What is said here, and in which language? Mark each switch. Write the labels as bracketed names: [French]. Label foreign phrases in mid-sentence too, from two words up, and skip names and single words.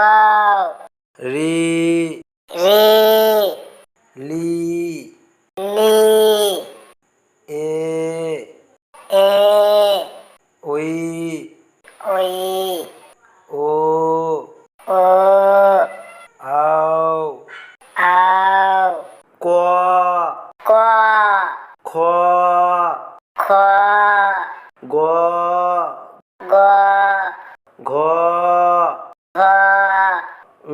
[Bangla] রি রি লি লি এ এ ওই ওই ও ও আও আও ক ক খ খ গ গ ঘ ঘ ঙ